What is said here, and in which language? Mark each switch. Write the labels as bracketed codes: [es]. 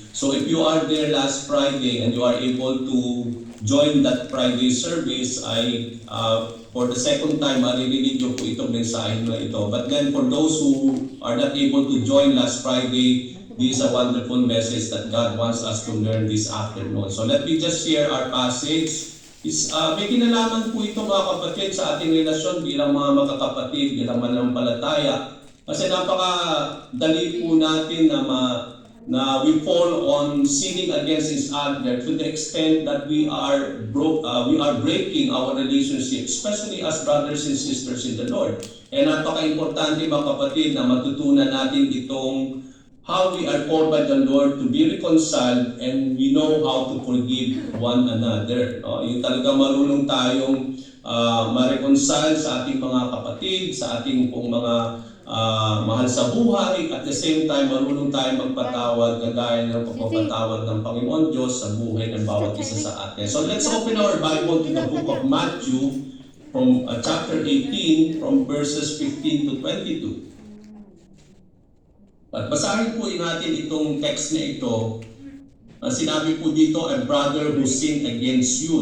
[en] So if you are there last Friday and you are able to join that Friday service, for the second time, [tl] maririnig nyo po itong mensahe na ito. [en] But then for those who are not able to join last Friday, this is a wonderful message that God wants us to learn this afternoon. So let me just share our passage. [tl] May kinalaman po ito mga kapatid sa ating relasyon bilang mga magkakapatid, bilang mananampalataya. Kasi napakadali po natin na [en] we fall on sinning against each other to the extent that we are breaking our relationship, especially as brothers and sisters in the Lord. And [tl] napaka-importante mga kapatid na matutunan natin itong [en] how we are called by the Lord to be reconciled and we know how to forgive one another. [tl] Yung talaga marunong tayong ma-reconcile sa ating mga kapatid, sa ating pong mga mahal sa buhay, [en] at the same time [tl] marunong tayong magpatawad kagaya ng pagpapatawad ng Panginoon Diyos sa buhay ng bawat isa sa atin. [en] So let's open our Bible to the book of Matthew from chapter 18 from verses 15 to 22. [tl] At basahin po natin itong text na ito. Sinabi po dito, [en] a brother who sinned against you.